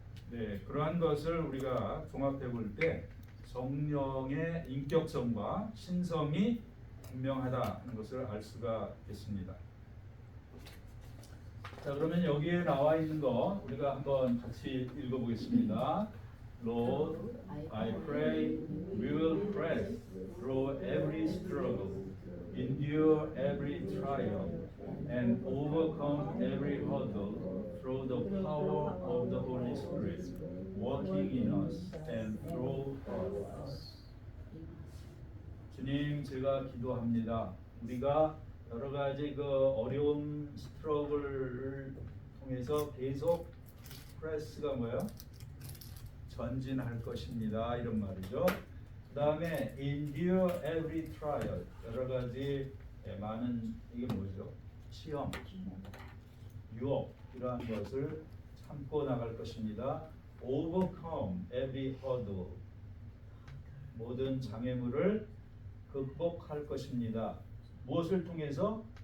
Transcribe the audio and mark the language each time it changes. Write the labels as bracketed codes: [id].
[ko] 네, 그러한 것을 우리가 종합해 볼 때 성령의 인격성과 신성이 분명하다는 것을 알 수가 있습니다. 자, 그러면 여기에 나와 있는 거 우리가 한번 같이 읽어보겠습니다. [en] Lord, I pray we will press through every struggle, endure every trial, and overcome every hurdle through the power of the Holy Spirit working in us and through us. [ko] 주님, 제가 기도합니다. 우리가 여러 가지 그 어려운 스트러글을 통해서 계속 press가 뭐예요? 전진할 것입니다. 이런 말이죠. 그 다음에 [en] endure every trial. [ko] 여러 가지 많은 이게 뭐죠? 시험, 유혹 이러한 것을 참고 나갈 것입니다. [en] overcome every hurdle. [ko] 모든 장애물을 극복할 것입니다. 무엇을 통해서?